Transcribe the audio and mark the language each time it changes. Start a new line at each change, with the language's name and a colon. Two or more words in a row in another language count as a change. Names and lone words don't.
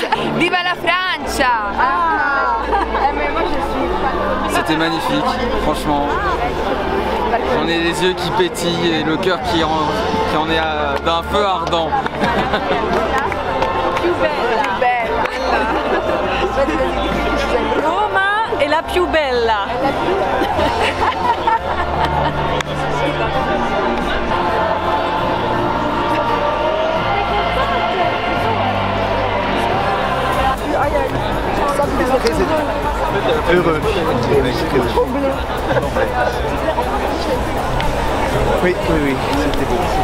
Italian: Viva la Francia!
French: Mais moi je suis... C'était magnifique, franchement. On est les yeux qui pétillent et le cœur qui en est d'un feu ardent.
Italian: Più bella. Roma è la più bella.
French: Heureux. Oui, c'était beau.